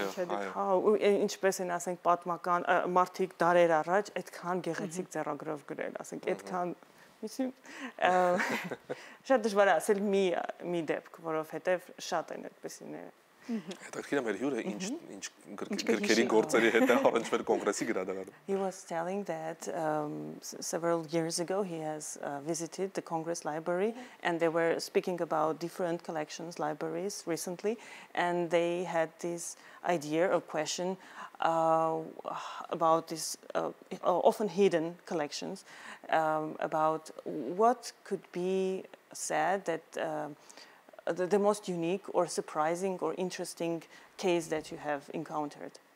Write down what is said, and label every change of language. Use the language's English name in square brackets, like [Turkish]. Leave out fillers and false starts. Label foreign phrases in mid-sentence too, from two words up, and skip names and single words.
[Armenian] ու ինչպես են ասենք պատմական մարդիկ դարեր առաջ այդքան գեղեցիկ ձեռագրով գրել, ասենք այդքան շատ դժվար է ասել մի դեպք, որովհետև շատ են այդպեսիները։ Հետաքրքիր է մեր հյուրը ինչ գրքերի գործերի հետ է առնչվել կոնգրեսի գրադարանում։ [English] He was telling that several years ago he has visited the Congress Library and they were speaking about different collections, libraries recently, and they had this idea or question about these often hidden collections, about what could be said that the most unique or surprising or interesting case that you have encountered?